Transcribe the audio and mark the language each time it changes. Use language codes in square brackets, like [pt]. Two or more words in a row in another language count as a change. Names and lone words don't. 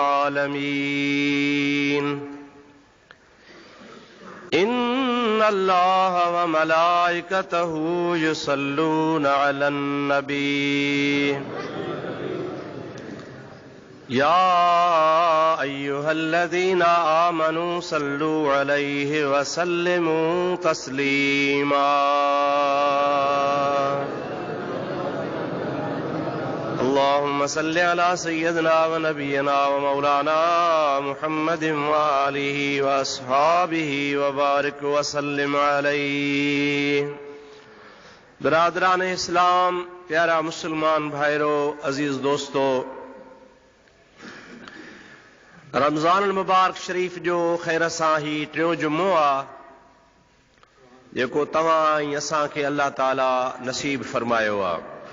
[ar] العالمين إن الله وملائكته يصلون على النبي يا أيها الذين آمنوا صلوا عليه وسلموا تسليما اللهم صل على سيدنا ونبينا ومولانا محمد وآله وأصحابه وبارك وسلم عليه [ur] برادران اسلام پیارا مسلمان بھائیوں عزیز دوستوں [sd] रमज़ान मुबारक शरीफ जो ख़ैर सां ही टियों जुमो आहे जेको तव्हां ऐं असांखे अल्लाह ताला नसीब फरमायो आहे।